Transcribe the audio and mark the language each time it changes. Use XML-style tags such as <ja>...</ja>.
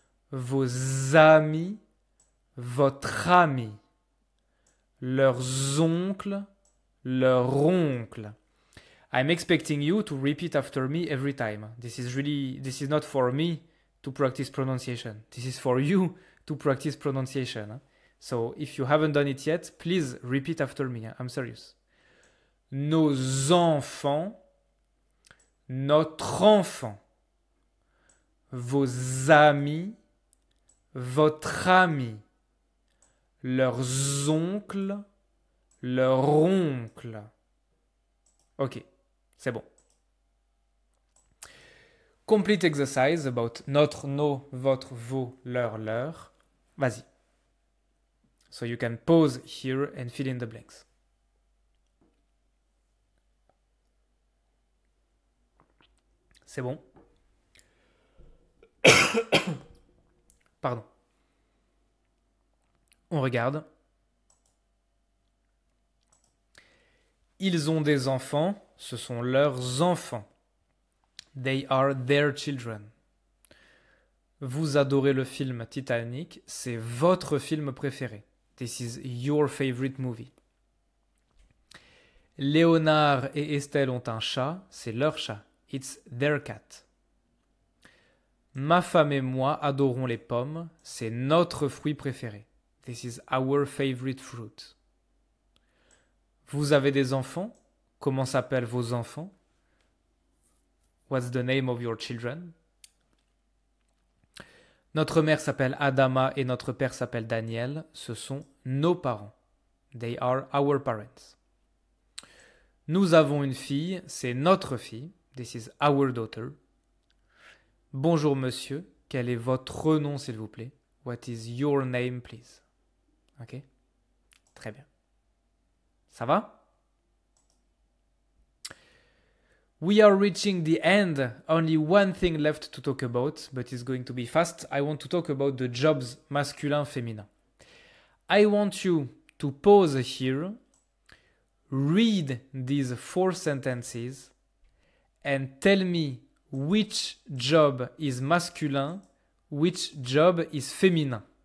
<fr>Vos amis. Votre ami. Leurs oncles. Leur oncle.</fr> <en>I'm expecting you to repeat after me every time. This is not for me to practice pronunciation. This is for you to practice pronunciation. So if you haven't done it yet, please repeat after me. I'm serious.</en> <fr>Nos enfants, notre enfant, vos amis, votre ami, leurs oncles, leur oncle. Ok, c'est bon.</fr> <en>Complete exercise about notre, nos, votre, vos, leur.</en> <fr>Vas-y.</fr> <en>So you can pause here and fill in the blanks.</en> <fr>C'est bon? Pardon. On regarde. Ils ont des enfants, ce sont leurs enfants.</fr> <en>They are their children.</en> <fr>Vous adorez le film Titanic, c'est votre film préféré.</fr> <en>This is your favorite movie.</en> <fr>Léonard et Estelle ont un chat, c'est leur chat.</fr> <en>It's their cat.</en> <fr>Ma femme et moi adorons les pommes, c'est notre fruit préféré.</fr> <en>This is our favorite fruit.</en> <fr>Vous avez des enfants? Comment s'appellent vos enfants?</fr> <en>What's the name of your children?</en> <fr>Notre mère s'appelle Adama et notre père s'appelle Daniel. Ce sont nos parents.</fr> <en>They are our parents.</en> <fr>Nous avons une fille, c'est notre fille.</fr> <en>This is our daughter.</en> <fr>Bonjour monsieur, quel est votre nom s'il vous plaît?</fr> <en>What is your name please?</en> <fr>Ok? Très bien. Ça va?</fr> <en>We are reaching the end. Only one thing left to talk about, but it's going to be fast. I want to talk about the jobs masculin, féminin. I want you to pause here, read these 4 sentences, and tell me which job is masculin, which job is féminin.</en>